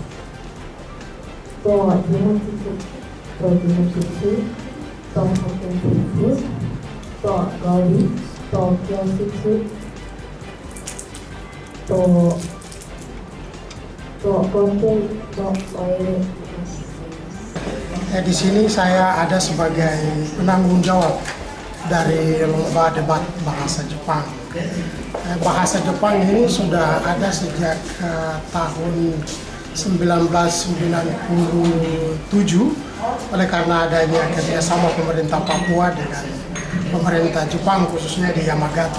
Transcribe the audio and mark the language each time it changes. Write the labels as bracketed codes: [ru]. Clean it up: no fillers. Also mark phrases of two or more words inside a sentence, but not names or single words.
[ja] と事務室と保健室と料理と教室とhotelと toilet. [id] Di sini saya ada sebagai penanggung jawab dari lomba debat bahasa Jepang. Bahasa Jepang ini sudah ada sejak tahun 1997 oleh karena adanya kerjasama pemerintah Papua dengan pemerintah Jepang khususnya di Yamagata.